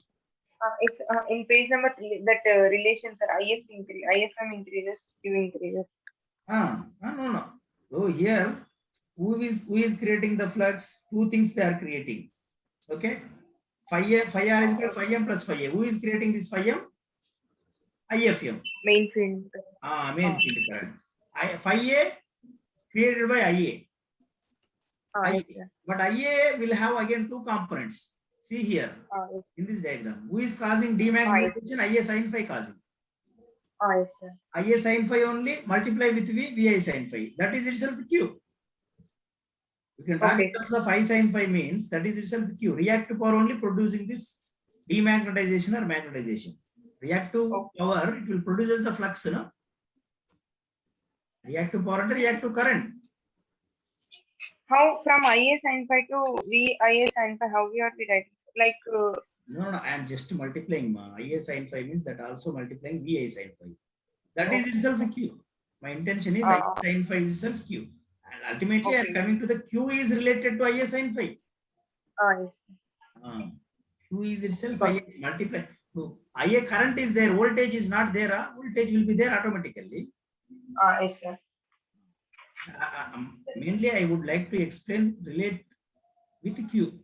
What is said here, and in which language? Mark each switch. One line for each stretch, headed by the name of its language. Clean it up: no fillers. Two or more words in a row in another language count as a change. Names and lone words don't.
English: It's in page number 3, that relation, sir, IFM increases, Q increases. No. So here, who is creating the flux? Two things they are creating. Okay. Phi r is equal to phi m plus phi a. Who is creating this phi m? IFM. Main field. Main field current. Phi a created by IA. Yes, sir. But IA will have again two components. See here Yes. in this diagram. Who is causing demagnetization? IA sin phi causing. Yes, sir. IA sin phi only, multiply with V, Vi sin phi. That is itself Q. You can talk in Okay. terms of I sin phi means that is itself Q. Reactive power only producing this demagnetization or magnetization. Reactive power, it will produce the flux, you know. Reactive power and reactive current. How from IA sin phi to VIA sin phi, how we are writing? Like, No, I am just multiplying. IA sin phi means that also multiplying Vi sin phi. That is itself a Q. My intention is IA sin phi is itself Q. And ultimately, I am coming to the Q is related to IA sin phi. yes. Q is itself IA multiply. So IA current is there, voltage is not there. Voltage will be there automatically. Yes, sir. Mainly, I would like to explain relate with Q.